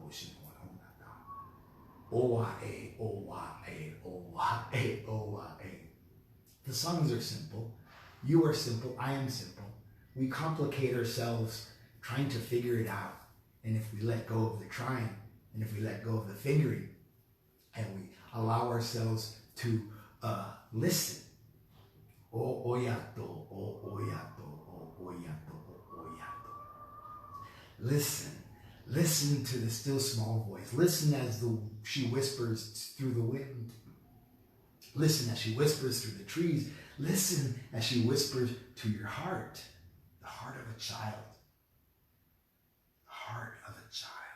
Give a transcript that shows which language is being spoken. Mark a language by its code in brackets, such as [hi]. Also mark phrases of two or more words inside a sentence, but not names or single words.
[en] The songs are simple. You are simple. I am simple. We complicate ourselves trying to figure it out. And if we let go of the trying, And if we let go of the fingering and we allow ourselves to listen. O oyato, o oyato, o oyato, o oyato. Listen. Listen to the still small voice. Listen as she whispers through the wind. Listen as she whispers through the trees. Listen as she whispers to your heart. The heart of a child. The heart of a child.